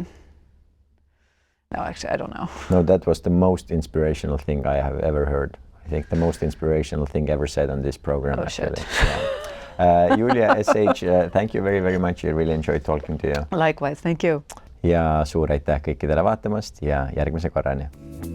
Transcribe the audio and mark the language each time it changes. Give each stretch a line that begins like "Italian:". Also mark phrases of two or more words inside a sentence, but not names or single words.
English: No, actually, I don't know. No, that was the most inspirational thing I have ever heard. I think the most inspirational thing ever said on this program. Oh, actually. shit. Yeah. Julia, SH, thank you very, very much. I really enjoyed talking to you. Likewise, thank you.
Estonian: Ja suur aitäh kõikidele vaatamast ja järgmise korrani.